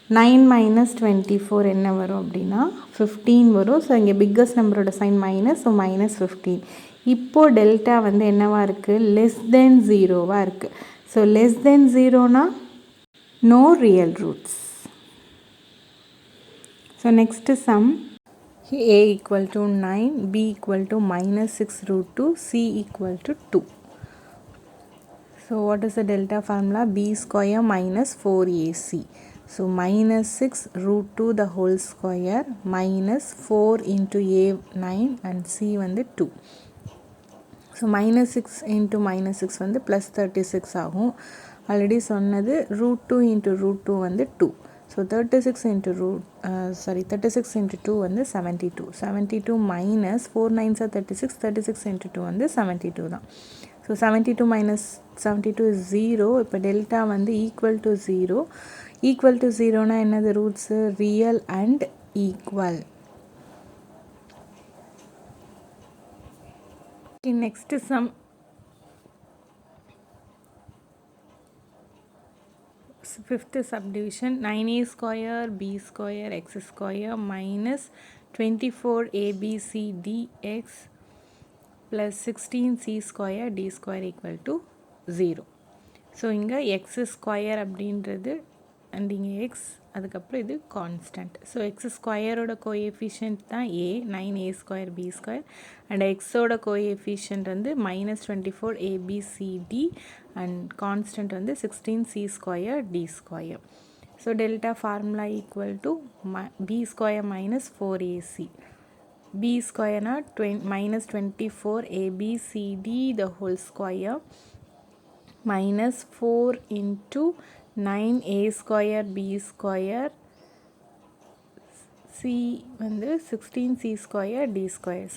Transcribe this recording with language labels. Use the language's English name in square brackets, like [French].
[English] 9 minus 24 [Tamil] என்ன வரும் அப்படின்னா 15 வரும். ஸோ இங்கே பிக்கஸ்ட் நம்பரோட சைன் மைனஸ், ஸோ -15. இப்போது டெல்டா வந்து என்னவாக இருக்குது, லெஸ் தென் 0வாக இருக்குது. So less than 0னா [English] no real roots. So next sum, a equal to 9, b equal to -6 √2, c equal to 2. So what is the delta formula, b square minus 4ac. So -6 √2 the whole square minus 4 into a 9 and c வந்து 2. [Tamil] So -6 into -6 வந்து +36 ஆகும். Already சொன்னது √2 into √2 வந்து 2. So 36 into 2 வந்து 72. [English] 72 minus 4 9s are 36, 36 into 2 [Tamil] வந்து 72 தான். So [English] 72 minus 72 is 0. [Tamil] இப்போ delta வந்து ஈக்குவல் டு 0. ஈக்குவல் டு ஜீரோனா என்னது roots? Real and equal. Next sum. [English] Fifth subdivision 9a square b square x square minus 24abcdx plus 16c square d square equal to 0. [Tamil] So இங்கே X square அப்படின்றது and இங்கே X, அதுக்கப்புறம் இது constant. So X ஸ்கொயரோட coefficient தான் ஏ, 9a square B square, and எக்ஸோட coefficient வந்து -24abcd and constant வந்து 16c square D square. So delta formula equal to be square minus 4ac. b ஸ்கொயர்னா -24abcd [English] the whole square minus 4 into 9a square b square [Tamil] c வந்து 16c square d square.